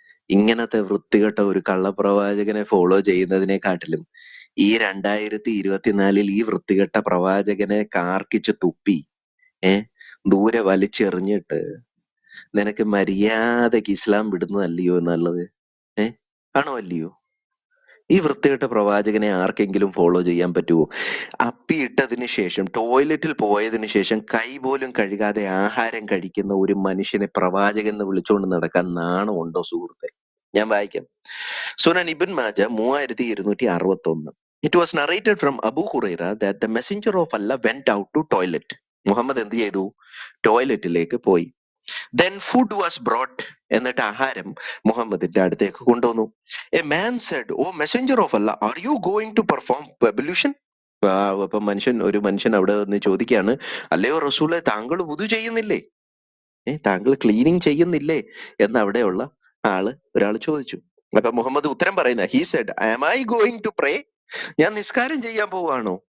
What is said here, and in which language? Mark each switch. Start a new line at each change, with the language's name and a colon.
Malayalam: ഇങ്ങനത്തെ വൃത്തികെട്ട ഒരു കള്ളപ്രവാചകനെ ഫോളോ ചെയ്യുന്നതിനെക്കാട്ടിലും ഈ 2024 ഈ വൃത്തികെട്ട പ്രവാചകനെ കാർക്കിച്ച് തുപ്പി ദൂരെ വലിച്ചെറിഞ്ഞിട്ട് നിനക്ക് മര്യാദക്ക് ഇസ്ലാം വിടുന്നതല്ലയോ നല്ലത്? ആണോ അല്ലയോ? ഈ വൃത്തികെട്ട പ്രവാചകനെ ആർക്കെങ്കിലും ഫോളോ ചെയ്യാൻ പറ്റുമോ? അപ്പിയിട്ടതിന് ശേഷം ടോയ്ലറ്റിൽ പോയതിനു ശേഷം കൈ പോലും കഴുകാതെ ആഹാരം കഴിക്കുന്ന ഒരു മനുഷ്യനെ പ്രവാചകൻ എന്ന് വിളിച്ചുകൊണ്ട് നടക്കാൻ നാണമുണ്ടോ സുഹൃത്തെ? ഞാൻ വായിക്കാം. Sunan ഇബ്ൻ Majah 3261.
English: It was narrated from Abu Huraira that the messenger of Allah went out to toilet.
Malayalam: Muhammad എന്ത് ചെയ്തു? ടോയ്ലറ്റിലേക്ക് പോയി.
English: Then food was brought.
Malayalam: എന്നിട്ട് ആഹാരം മുഹമ്മദിന്റെ അടുത്തേക്ക് കൊണ്ടുവന്നു.
English: A man said, "O messenger of Allah, are you going to perform ablution?"
Malayalam: അപ്പൊ ഒരു മനുഷ്യൻ അവിടെ നിന്ന് ചോദിക്കുകയാണ്, അല്ലയോ റസൂലെ, താങ്കൾ വുദു ചെയ്യുന്നില്ലേ? താങ്കൾ ക്ലീനിങ് ചെയ്യുന്നില്ലേ എന്ന് അവിടെയുള്ള ഒരാൾ ചോദിച്ചു. അപ്പൊ മുഹമ്മദ് ഉത്തരം പറയുന്ന,
English: He said, "Am I going to pray?"
Malayalam: ഞാൻ നിസ്കാരം ചെയ്യാൻ പോവാണോ?